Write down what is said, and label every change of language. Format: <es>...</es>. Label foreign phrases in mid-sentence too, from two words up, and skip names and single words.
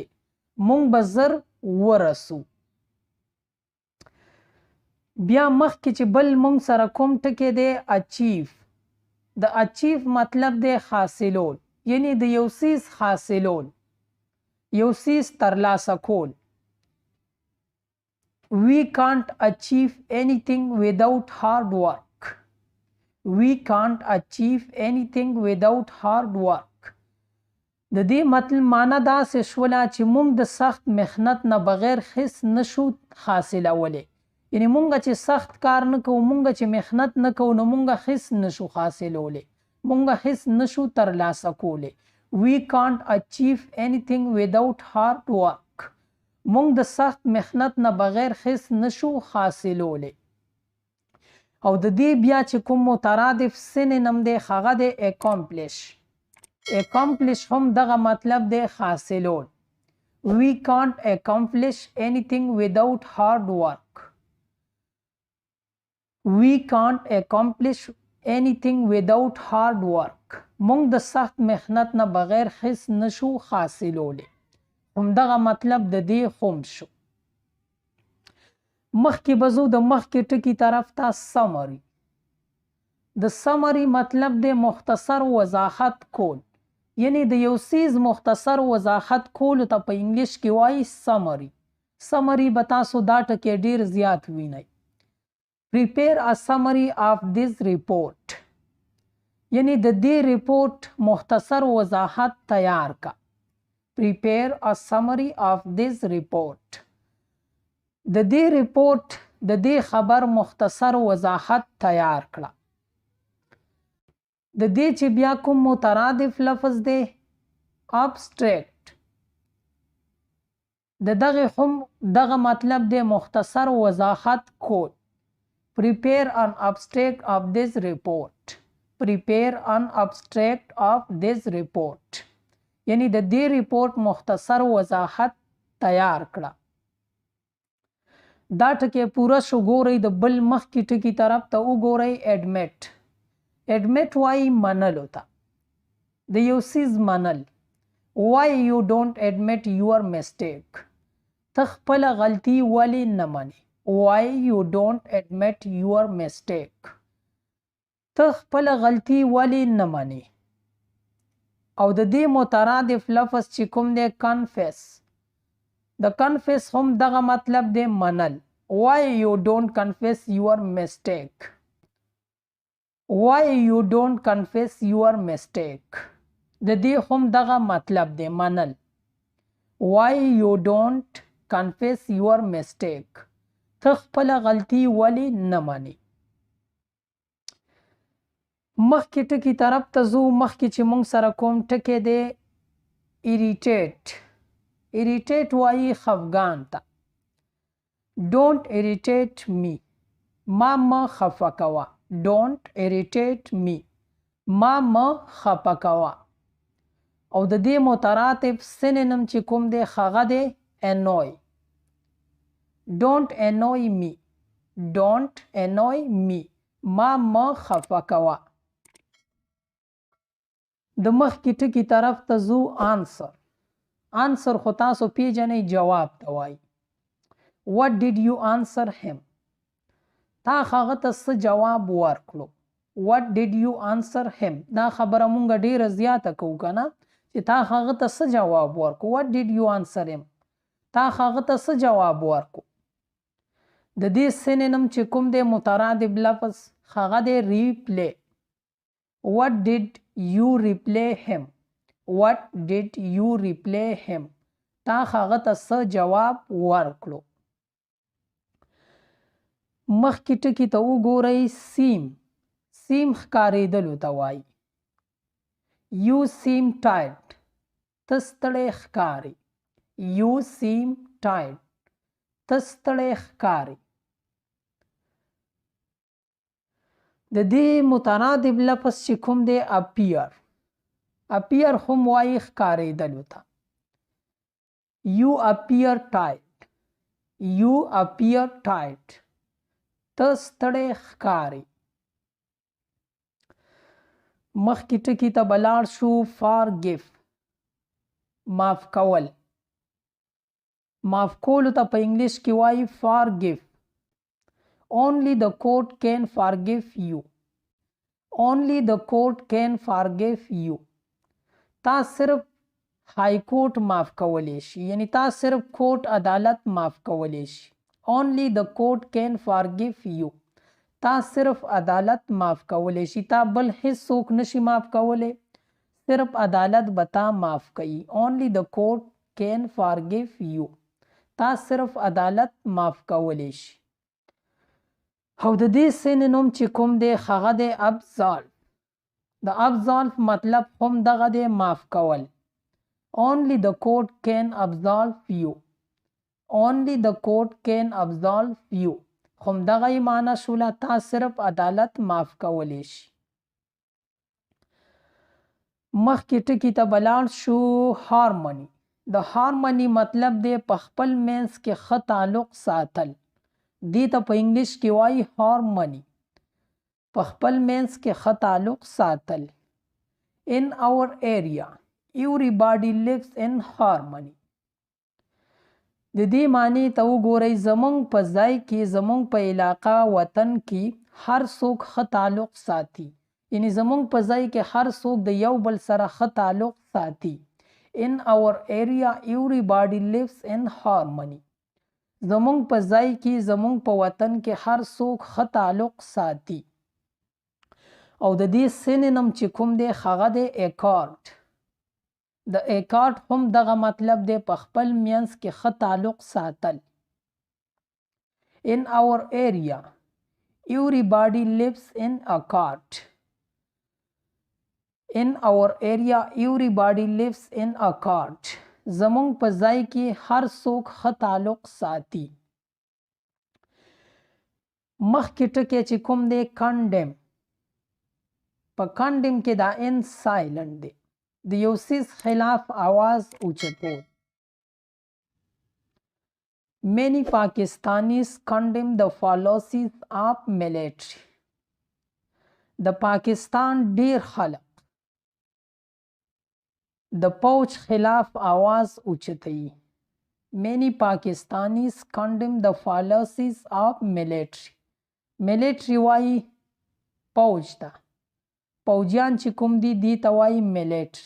<ps>مونږ به زر ورسو. بیا مخکې چې بل مونږ سره کوم ټکی دی اچیف. د اچیف مطلب دی حاصلول، یعنی د یو څیز حاصلول، یو څیز ترلاسه کول.</ps> <en>We can't achieve anything without hard work. We can't achieve anything without hard work.</en> <ps>د دې مطلب معنا داسې شوله چې موږ د سخت محنت نه بغیر هیڅ نشو حاصلولی. یعنی مونږ چې سخت کار نه کوو، مونږ چې محنت نه کوو، نو مونږ هیڅ نشو حاصلولی، مونږ هیڅ نشو ترلاسه کولی.</ps> <en>We can't achieve anything without hard work.</en> <ps>مونږ د سخت محنت نه بغیر هیڅ نشو حاصلولی. او د دې بیا چې کوم مترادف سینونیم دی هغه دی accomplish. accomplish هم دغه مطلب دی حاصلول.</ps> <en>We can't accomplish anything without hard work. We can't accomplish anything without hard work.</en> <ps>مونږ د سخت محنت نه بغیر هیڅ نشو حاصلولی. همدغه مطلب د دې هم شو. مخکې به ځو د مخکې ټکي طرف ته سمري. د سمري مطلب دی مختصر وضاحت کول، یعنی د یو څیز مختصر وضاحت کولو ته په انګلیش کې وایي سمري. سمري به تاسو دا ټکی ډیر زیات وینئ.</ps> <en>Prepare a summary of this report.</en> <ps>یعنی د دې ریپورټ مختصر وضاحت تیار کا.</ps> <en>prepare a summary of this report.</en> <ps>د دې ریپورت د دې خبر مختصر وضاحت تیار کړه. د دې چې بیا کوم مترادف لفظ دی abstract د دغه مطلب دی مختصر وضاحت کول.</ps> <en>Prepare an abstract of this report. Prepare an abstract of this report.</en> <ps>یعنی د دې ریپورت مختصر وضاحت تیار کړه. دا ټکی پوره شو. ګورئ د بل مخکې ټکي طرف ته وګورئ. admit. admit وایي منلو ته. د یو څیز منل.</ps> <en>why you don't admit your mistake.</en> <ps>ته خپله غلطي ولې نه منې.</ps> <en>why you don't admit your mistake.</en> <ps>ته خپله غلطي ولې نه منې. او د دې مترادف لفظ چې کوم دی confess. د confess هم دغه مطلب دی منل.</ps> <en>why you don't confess your mistake. why you don't confess your mistake.</en> <ps>د دې هم دغه مطلب دی منل.</ps> <en>why you don't confess your mistake.</en> <ps>ته خپله غلطي ولې نه منې. مخکې ټکي طرف ته ځو. مخکې چې موږ سره کوم ټکی دی irritate. irritate وایي خفګان ته.</ps> <en>don't irritate me.</en> <ps>ما مه خفه کوه.</ps> <en>don't irritate me.</en> <ps>ما مه خفه کوه. او د دې مترادف synonym چې کوم دی هغه دی annoy.</ps> <en>don't annoy me. don't annoy me.</en> <ps>ما مه خفه کوه. د مخکې ټکي طرف ته ځو. answer. answer خو تاسو پیژنئ جواب ته وایي.</ps> <en>what did you answer him.</en> <ps>تا هغه ته څه جواب ورکړو.</ps> <en>what did you answer him.</en> <ps>دا خبره مونږ ډیره زیاته کوو که نه چې تا هغه ته څه جواب ورکړو.</ps> <en>what did you answer him.</en> <ps>تا هغه ته څه جواب ورکړو. د دې synonym چې کوم دی مترادف لفظ هغه دی replay.</ps> <en>what did you reply him. what did you reply him.</en> <ps>تا هغه ته څه جواب ورکړو. مخکې ټکي ته وګورئ. seem. seem ښکارېدلو ته وایي.</ps> <en>you seem tired.</en> <ps>ته ستړی ښکارې.</ps> <en>you seem tired.</en> <ps>ته ستړی ښکارې. د دې مترادف لفظ چې کوم دی appear. appear هم وایي ښکارېدلو ته.</ps> <en>you appear tired. you appear tired.</en> <ps>ته ستړی ښکارې. مخکې ټکي ته به لاړ شو. forgive. معاف کول. معاف کولو ته په انګلیش کې وایي forgive.</ps> <en>only the court can forgive you. only the court can forgive you.</en> <ps>تا صرف</ps> <en>high court</en> <ps>معاف کولی شي. یعنی تا صرف کورټ عدالت معاف کولی شي.</ps> <en>only the court can forgive you.</en> <ps>تا صرف عدالت معاف کولی شي. تا بل هیڅ څوک نشي معاف کولی. صرف عدالت به تا معاف کوي.</ps> <en>only the court can forgive you.</en> <ps>تا صرف عدالت معاف کولی شي. او د دې synonym چې کوم دی هغه دی absolve. د absolve مطلب هم دغه دی معاف کول.</ps> <en>only the court can absolve you. only the court can absolve you.</en> <ps>هم دغه یې معنی شوله. تا صرف عدالت معاف کولی شي. مخکې ټکي ته به لاړ شو. harmony. د harmony مطلب دی په خپل منځ کې ښه تعلق ساتل. دې ته په انګلیش کې وایي harmony. په خپل منځ کې ښه تعلق ساتل.</ps> <en>in our area everybody lives in harmony.</en> <ps>د دې معنی ته وګورئ. زمونږ په ځای کې زمونږ په علاقه وطن کې هر څوک ښه تعلق ساتي. یعنی زمونږ په ځای کې هر څوک د یو بل سره ښه تعلق ساتي.</ps> <en>in our area everybody lives in harmony.</en> <ps>زمونږ په ځای کې زمونږ په وطن کې هر څوک ښه تعلق ساتي. او د دې synonym چې کوم دی هغه دی accord. د اکارت هم دغه مطلب دی په خپل منځ کې ښه تعلق ساتل.</ps> <en>In our area everybody lives in a cart. In our area everybody lives in a cart.</en> <ps>زمونږ په ځای کې هر څوک ښه تعلق ساتي. مخکې ټکی چې کوم دی کنډم، په کنډم کې دا</ps> <en>n silent</en> <ps>دی، د یو څیز خلاف آواز اوچتول.</ps> <en>Many Pakistanis condemn the policies of military.</en> <ps>د پاکستان ډیر خلق د پوج خلاف آواز اوچتوي.</ps> <en>Many Pakistanis condemn the policies of military.</en> <ps>military وایي پوج ته، پوجیان چې کوم دي دی ته وایي military.</ps>